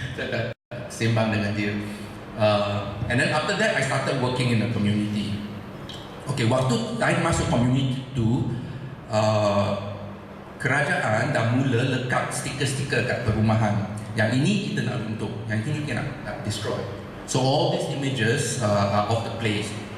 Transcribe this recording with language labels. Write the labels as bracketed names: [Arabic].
[Malay] Saya sembang dengan dia. [English] And then after that I started working in the community. [Malay] Okay, waktu saya masuk community tu, kerajaan dah mula lekat stiker-stiker kat perumahan. Yang ini kita nak runtuh, yang ini kita nak destroy. [English] So all these images are of the place.